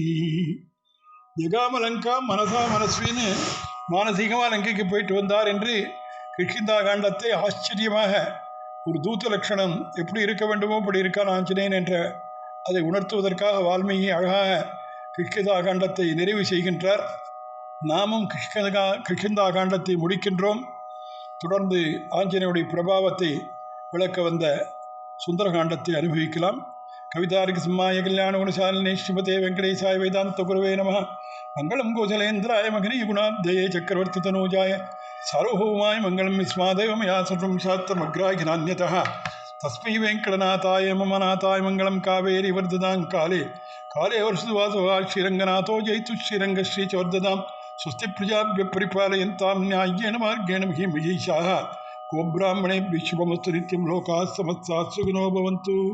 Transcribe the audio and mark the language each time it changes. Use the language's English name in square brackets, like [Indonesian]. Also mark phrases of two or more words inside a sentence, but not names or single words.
[Sanskrit] जगामलङ्कां मनसा [Tamil] மனஸ்வின்னு மானசீகமாக லங்கைக்கு போயிட்டு வந்தார் என்று கிஷ்கிந்தா காண்டத்தை ஆச்சரியமாக ஒரு தூத்த லட்சணம் எப்படி இருக்க வேண்டுமோ அப்படி இருக்கான் ஆஞ்சநேயன் என்ற அதை உணர்த்துவதற்காக வால்மீகி அழகாக கிஷ்கிந்தா காண்டத்தை நிறைவு செய்கின்றார். நாமும் கிஷ்கிந்தா காண்டத்தை முடிக்கின்றோம். தொடர்ந்து ஆஞ்சநேயுடைய பிரபாவத்தை விளக்க வந்த சுந்தரகாண்டத்தை அனுபவிக்கலாம். [Sanskrit] कवितार्क्क सिंहाय कल्याण गुणशालिनि श्रीमते वेङ्कटेशाय वेदान्त गुरवे नमः. मंगलम कौशलेन्द्राय मगनी गुणाब्धये चक्रवर्ती तनूजाय सार्वभौमाय मंगलम विस्मादेव मया सर्वं शास्त्रमग्राह्यनान्यतः तस्मै वेंकटनाथाय मम नाथाय मंगलम कावेरी वर्धदां काले काले वर्षवासवा श्रीरंगनाथो जयतु श्रीरंगश्रीचवर्धदां स्वस्ति प्रजाभ्य परिपालयन्तां न्याय्येन मार्गेण महीमहीषाः गोब्राह्मणेभ्यः शुभमस्तु नित्यं लोकाः समस्ताः सुखिनो भवन्तु।